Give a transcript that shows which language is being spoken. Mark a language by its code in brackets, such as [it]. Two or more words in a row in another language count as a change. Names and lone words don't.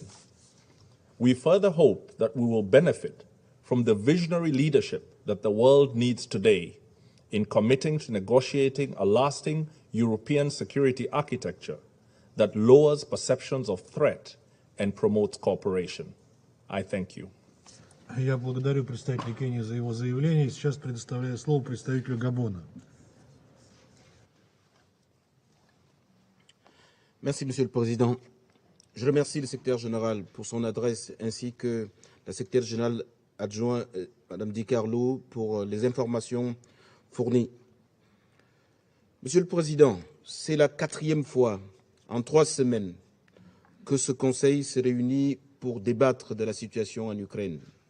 [en] We further hope that we will benefit from the visionary leadership that the world needs today in committing to negotiating a lasting European security architecture that lowers perceptions of threat and promotes cooperation. I thank you. [ru] Я благодарю представителя Кении за его заявление. Сейчас предоставляю слово представителю Габона. [fr] Merci, Monsieur le Président. Je remercie le secrétaire général pour son adresse ainsi que la secrétaire générale adjointe, Mme Di Carlo, pour les informations fournies. Monsieur le Président, c'est la 4e fois en 3 semaines que ce Conseil se réunit pour débattre de la situation en Ukraine.